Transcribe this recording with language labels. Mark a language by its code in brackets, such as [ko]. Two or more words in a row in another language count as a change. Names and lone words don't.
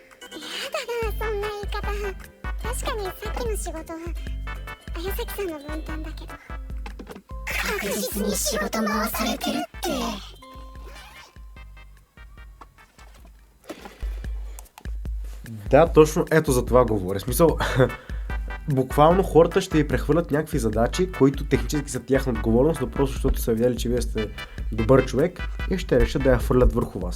[ja] そんな言い方。確かにさっきの仕事は綾崎さんの分担だけど。確実に仕事回されてるって。 [bg] Да, точно ето за това говоря. Смисъл, буквално хората ще ви прехвърлят някакви задачи, които технически са тяхна отговорност, но просто защото са видяли, че вие сте добър човек и ще решат да я хвърлят върху вас.